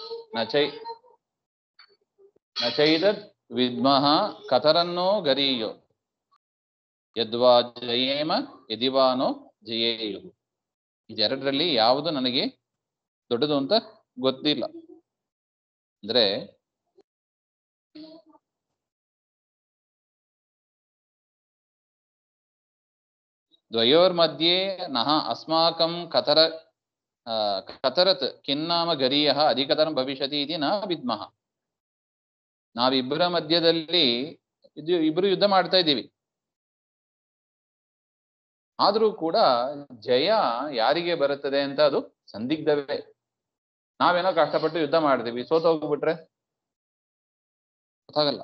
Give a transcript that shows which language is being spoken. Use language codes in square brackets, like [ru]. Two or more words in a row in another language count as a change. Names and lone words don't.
[sa] ನಚೈದದ್ ವಿದ್ಮಃ ಕಥರನ್ನೋ ಗರೀಯೋ ಯದ್ವಾ ಜಯೇಮ ಯದಿವಾನೋ ಜಯೇಯು. [kn] ಇದೆರಡರಲ್ಲಿ ಯಾವುದು ನನಗೆ ದೊಡ್ಡದು ಅಂತ ಗೊತ್ತಿಲ್ಲ. [sa] ಅಂದ್ರೆ ದ್ವಯೋರ್ಮಧ್ಯೆ ನಹ ಅಸ್ಮಾಕಂ ಕತರತ್ ಕಿನ್ನಾಮ ಗರೀಯಃ ಅಧಿಕತರಂ ಭವಿಷ್ಯತಿ ಇತಿ ನ ವಿದ್ಮಃ. [kn] ನಾವಿಬ್ಬರ ಮಧ್ಯದಲ್ಲಿ ಇಬ್ರು ಯುದ್ಧ ಮಾಡ್ತಾ ಇದ್ದೀವಿ, ಆದ್ರೂ ಕೂಡ ಜಯ ಯಾರಿಗೆ ಬರುತ್ತದೆ ಅಂತ ಅದು ಸಂದಿಗ್ಧವೇ. ನಾವೇನೋ ಕಷ್ಟಪಟ್ಟು ಯುದ್ಧ ಮಾಡ್ತೀವಿ, ಸೋತ ಹೋಗ್ಬಿಟ್ರೆ ಗೊತ್ತಾಗಲ್ಲ.